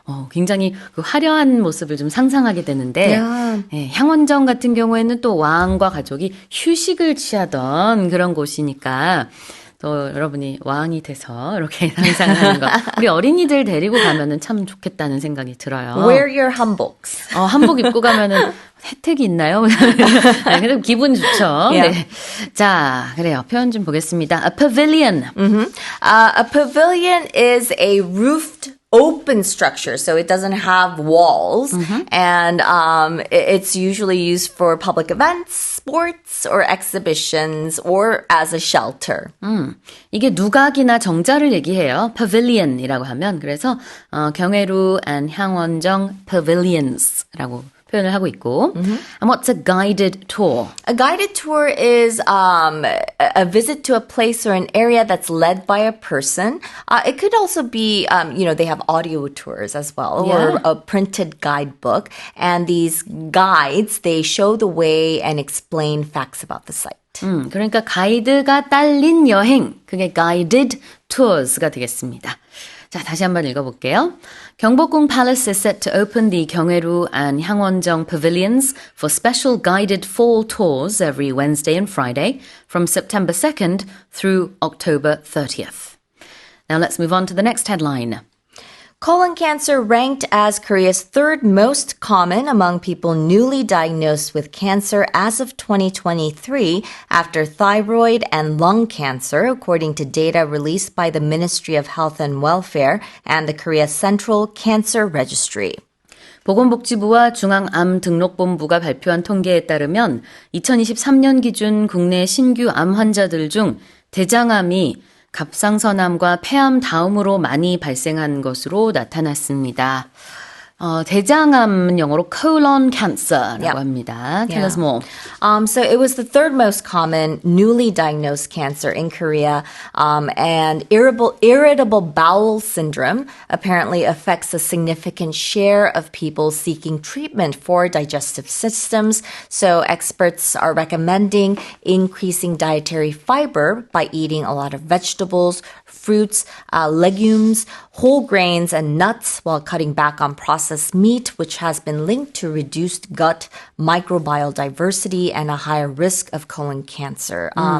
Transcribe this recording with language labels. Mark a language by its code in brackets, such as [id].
[ko] 굉장히 그 화려한 모습을 좀 상상하게 되는데 예, 향원정 같은 경우에는 또 왕과 가족이 휴식을 취하던 그런 곳이니까 또 여러분이 왕이 돼서 이렇게 상상하는 거. 우리 어린이들 데리고 가면은 참 좋겠다는 생각이 들어요. [en] Wear your hanboks. [ko] 한복 입고 가면은 혜택이 있나요? 네, 그래도 기분 좋죠. 네. 자, 그래요. 표현 좀 보겠습니다. A pavilion. [en] A pavilion is a roofed open structure, so it doesn't have walls, and it's usually used for public events, sports, or exhibitions, or as a shelter. [ko] 이게 누각이나 정자를 얘기해요. pavilion이라고 하면 그래서 경회루 and 향원정 pavilions라고 표현을 하고 있고. [en] And what's a guided tour? A guided tour is a visit to a place or an area that's led by a person. It could also be, they have audio tours as well, or a printed guidebook. And these guides, they show the way and explain facts about the site. [ko] 그러니까 가이드가 딸린 여행, 그게 guided tours가 되겠습니다. 자, 다시 한번 읽어볼게요. [en] 경복궁 Palace is set to open the 경회루 and 향원정 pavilions for special guided fall tours every Wednesday and Friday from September 2nd through October 30th. Now let's move on to the next headline. Colon cancer ranked as Korea's third most common among people newly diagnosed with cancer as of 2023 after thyroid and lung cancer, according to data released by the Ministry of Health and Welfare and the Korea Central Cancer Registry. [ko] 보건복지부와 중앙암등록본부가 발표한 통계에 따르면 2023년 기준 국내 신규 암 환자들 중 대장암이 갑상선암과 폐암 다음으로 많이 발생한 것으로 나타났습니다. 대장암은 영어로 colon cancer라고 [en] Yep. [ko] 합니다. Tell [en] Yeah. us more. So it was the third most common newly diagnosed cancer in Korea, and irritable bowel syndrome apparently affects a significant share of people seeking treatment for digestive systems. So experts are recommending increasing dietary fiber by eating a lot of vegetables, fruits, legumes, whole grains, and nuts while cutting back on processed meat, which has been linked to reduced gut microbial diversity and a higher risk of colon cancer.